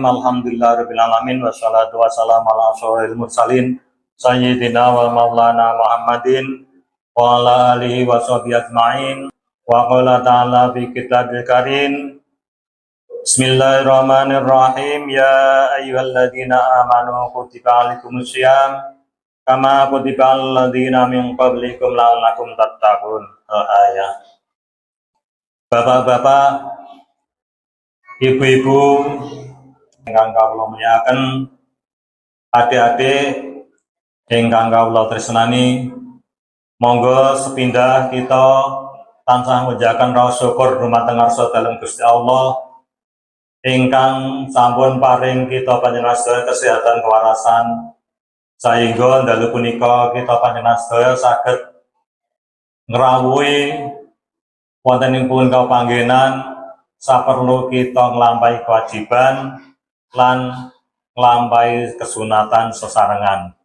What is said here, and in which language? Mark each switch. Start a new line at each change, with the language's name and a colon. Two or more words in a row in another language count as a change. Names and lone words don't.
Arabic: الحمد لله رب العالمين والصلاة والسلام على أشرف المرسلين سيدنا ومولانا محمد وعلى آله وصحبه أجمعين. وقال تعالى في الكتاب الكريم. بسم الله الرحمن الرحيم. يا أيها الذين آمنوا كتب عليكم الصيام كما كتب الذين من قبلكم لعلكم تتقون.
Javanese: Ayat. Bapak-bapak, ibu-ibu ingkang kawula mulyakaken, adik-adik ingkang kawula tresnani, monggo sepindah kita tansah ngujaken raos syukur dumateng ngarsa dalem Gusti Allah ingkang sampun paring kita panjenengan sedaya kesehatan kewarasan sehingga dalu punika kita panjenengan sedaya saged ngrawuhi wontenipun kapanggenan saperlu kita nglampahi kewajiban lan nglampahi kesunatan sesarengan.